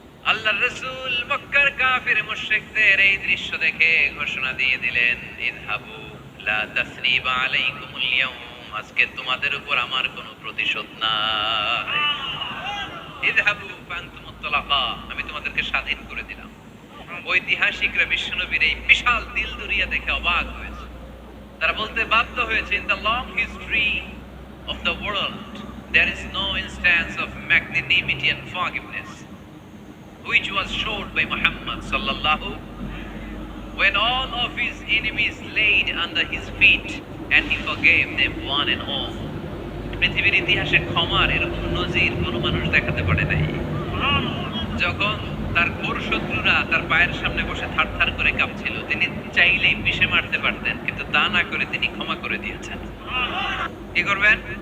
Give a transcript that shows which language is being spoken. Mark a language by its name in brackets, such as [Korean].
[Bangla] আল্লাহর রাসূল মক্কার কাফির মুশরিকদের এই দৃশ্য দেখে ঘোষণা দিয়ে দিলেন, [Arabic] ইযহাবু লা তাসরিবা আলাইকুমুল ইয়াউম, [Bangla] আজকে তোমাদের উপর আমার কোনো প্রতিশোধ নাই। [Arabic] ইযহাবু ফাআনতুমুত তালাকা, [Bangla] আমি তোমাদেরকে স্বাধীন করে দিলাম। ঐতিহাসিকরা বিশ্বনবীর এই বিশাল দিলদরিয়া দেখে অবাক হয়েছে। [English] তারা বলতে বাধ্য হয়েছে, in the long history of the world there is no instance of magnanimity and forgiveness which was showed by Muhammad sallallahu, when all of his enemies laid under his feet and he forgave them one and all. [Bangla] পৃথিবীর ইতিহাসে ক্ষমার এরকম নজির কোনো মানুষ দেখাতে পারে নাই। যখন তার ঘোর শত্রুরা তার পায়ের সামনে বসে থার করে কাঁপছিল, তিনি চাইলেই পিষে মারতে পারতেন, কিন্তু তা না করে তিনি ক্ষমা করে দিয়েছেন। কি করবেন?